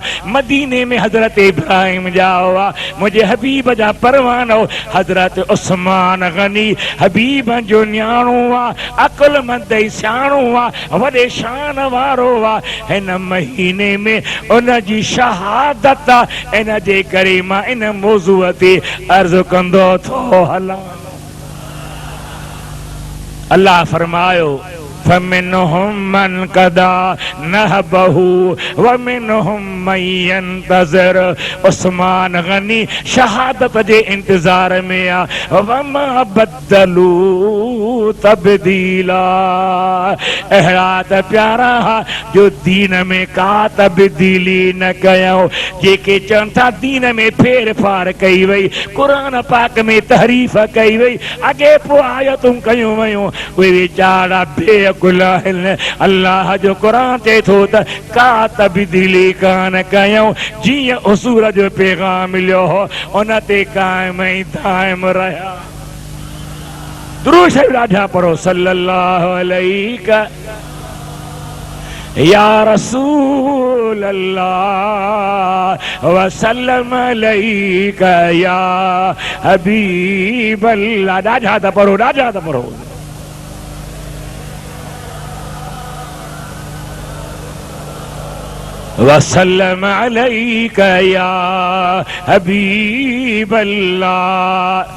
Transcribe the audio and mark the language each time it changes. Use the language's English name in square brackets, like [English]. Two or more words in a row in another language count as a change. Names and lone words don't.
[Sindhi] मदीने में हज़रत इब्राहिम ॼाओ आहे। मुंहिंजे हबीब जा परवानो हज़रत उस्मान गनी, हबीब जो न्याणो आहे, अकुलमंद ऐं सियाणो आहे, वॾे शान वारो आहे। हिन महीने में उन जी शहादत आहे। इन जे करे मां इन मौज़ूअ अर्ज़ कंदो थो हलां। अल्लाह फरमायो [Arabic] فمنهم من قضى نحبه ومنهم من ينتظر. [Sindhi] उस्मान गनी शहादत जे इंतजार में आ, [Arabic] وما بدلوا تبديلا. [Sindhi] अहिड़ा त प्यारा जो दीन में का तब्दीली न कयूं, जेके चवनि था दीन में फेर फार कई वई, क़ुरान पाक में तहरीफ कई वई, अॻे पोइ आयतूं कयूं वयूं, उहे वीचारा बेअकुल आहिनि। अल्लाह जो क़ुरान चए थो त का तब्दीली कान कयूं, जीअं उसूल जो पैगाम मिलियो हो उन ते क़ाइम ऐं दाइम रहिया। दुरूद शरीफ राजा पढ़ो [Arabic] صلى الله عليه يا رسول الله وسلم عليك يا حبيب الله. [Sindhi] राजा था पढ़ो, राजा था पढ़ो। [Arabic] وسلم عليك يا حبيب الله.